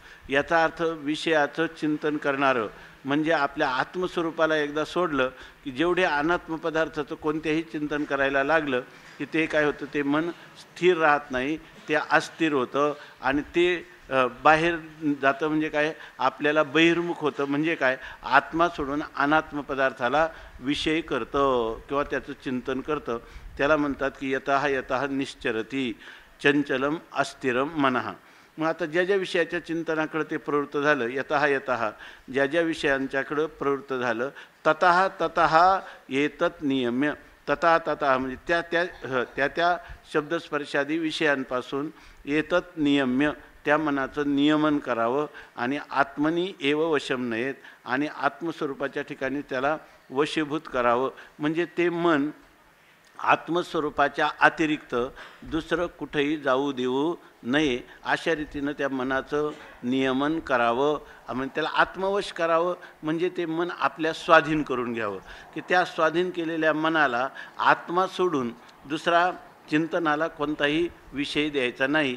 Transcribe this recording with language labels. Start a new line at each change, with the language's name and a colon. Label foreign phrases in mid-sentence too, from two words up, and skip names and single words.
Marathi: याचा अर्थ विषयाचं चिंतन करणारं म्हणजे आपल्या आत्मस्वरूपाला एकदा सोडलं की जेवढे अनात्म पदार्थाचं कोणत्याही चिंतन करायला लागलं की ते काय होतं, ते मन स्थिर राहत नाही, ते अस्थिर होतं आणि ते बाहेर जातं. म्हणजे काय, आपल्याला बहिर्मुख होतं. म्हणजे काय, आत्मा सोडून अनात्म पदार्थाला विषय करतं किंवा त्याचं चिंतन करतं. त्याला म्हणतात की
Sanskrit: यतः यतः निश्चरती चंचलम अस्थिरम मनः.
Marathi: मग आता ज्या ज्या विषयाच्या चिंतनाकडे ते प्रवृत्त झालं,
Sanskrit: यतः यतः
Marathi: ज्या ज्या विषयांच्याकडं प्रवृत्त झालं,
Sanskrit: ततः ततः एतत् नियम्य. तथा तथा
Marathi: म्हणजे त्या त्या शब्दस्पर्शादी विषयांपासून
Sanskrit: एतत् नियम्य,
Marathi: त्या मनाचं नियमन करावं आणि
Sanskrit: आत्मनी एव वशम नयेत,
Marathi: आणि आत्मस्वरूपाच्या ठिकाणी त्याला वशीभूत करावं. म्हणजे ते मन आत्मस्वरूपाच्या अतिरिक्त दुसरं कुठेही जाऊ देऊ नये, अशा रीतीनं त्या मनाचं नियमन करावं. म्हणजे त्याला आत्मवश करावं, म्हणजे ते मन आपल्या स्वाधीन करून घ्यावं, की त्या स्वाधीन केलेल्या मनाला आत्मा सोडून दुसरा चिंतनाला कोणताही विषय द्यायचा नाही.